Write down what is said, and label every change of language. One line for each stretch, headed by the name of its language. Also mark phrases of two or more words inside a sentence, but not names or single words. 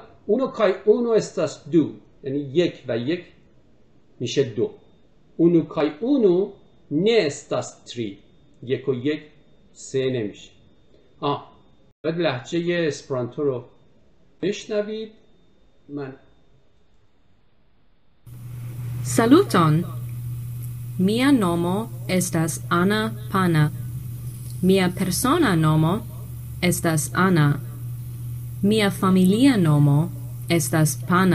Esperanto: unu kaj unu estas du
Persian: یعنی یک و یک میشه دو.
Esperanto: unu kaj unu ne estas tri
Persian: یک و یک سه نمیشه. باید لهجه اسپرانتو رو بشنوید. من
Esperanto: Saluton. Mia nomo estas Ana Pana. Mia persona nomo estas Ana. Mia familia nomo estas Pana.